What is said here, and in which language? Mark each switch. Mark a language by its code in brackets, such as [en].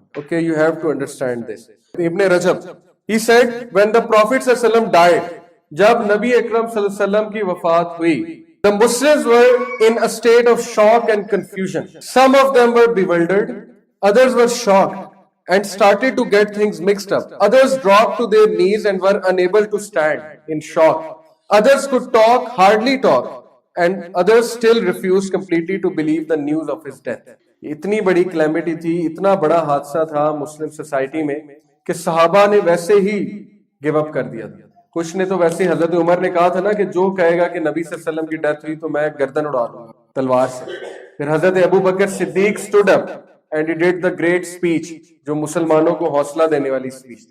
[en] Okay, you have to understand this. ابن رجب he said when the prophet صلی اللہ علیہ وسلم died، [ur] جب نبی اکرم صلی اللہ علیہ وسلم کی وفات ہوئی، [en] the Muslims were in a state of shock and confusion. Some of them were bewildered, others were shocked and started to get things mixed up. Others dropped to their knees and were unable to stand in shock. Others could talk, hardly talk, and others still refused completely to believe the news of his death. [ur] اتنی بڑی calamity تھی، اتنا بڑا حادثہ تھا Muslim society میں کہ صحابہ نے ویسے ہی گیو اپ کر دیا تھا. کچھ نے تو ویسے حضرت عمر نے کہا تھا نا کہ جو کہے گا کہ نبی صلی اللہ علیہ وسلم کی ڈیتھ ہوئی تو میں گردن اڑا دوں گا تلوار سے. پھر حضرت ابو بکر صدیق [en] stood up and he did the great speech، [ur] جو مسلمانوں کو حوصلہ دینے والی speech.